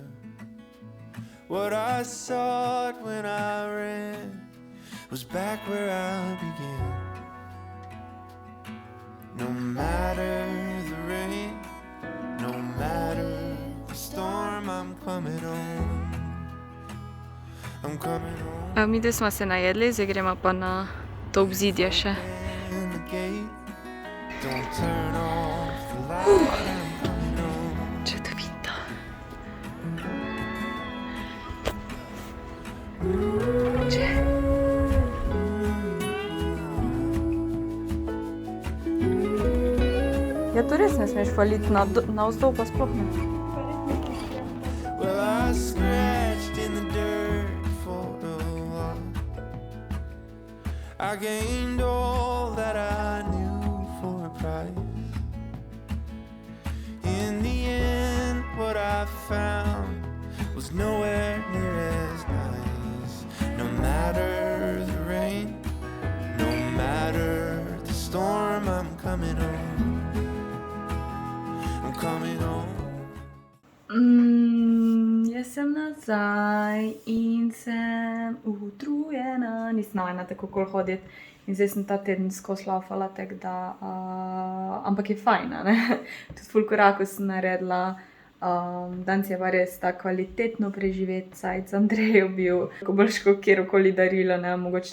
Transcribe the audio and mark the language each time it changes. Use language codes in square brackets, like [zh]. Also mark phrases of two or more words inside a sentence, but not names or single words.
[en] What I sought when I ran was back where I began. No matter the rain, no matter the storm, I'm coming home. I'm coming home. [sl] Mi dve smo se najedli, zdaj gremo pa na to obzidje še. [en] In the gate, don't turn off the light. I'm coming home. [sl] Čudovito. Ja, to res ne smeš faliti, navzdol pa sploh ne. [en] Well, I scratched in the dirt for a while. I gained all that I knew for a price. In the end, what I found was nowhere near as nice. No matter the rain, no matter the storm, I'm coming home. I'm coming home. [sl] Jaz sem nazaj in sem utrujena. Nisem navajena tako okoli hoditi in zdaj sem ta teden skozi laufala, tako da, ampak je fajn, a ne. Tudi ful korakov sem naredila, Danes je pa res ta kvalitetno preživet cajt z Andrejo bil, ko boljš kot kjerokoli darilo, ne, mogoče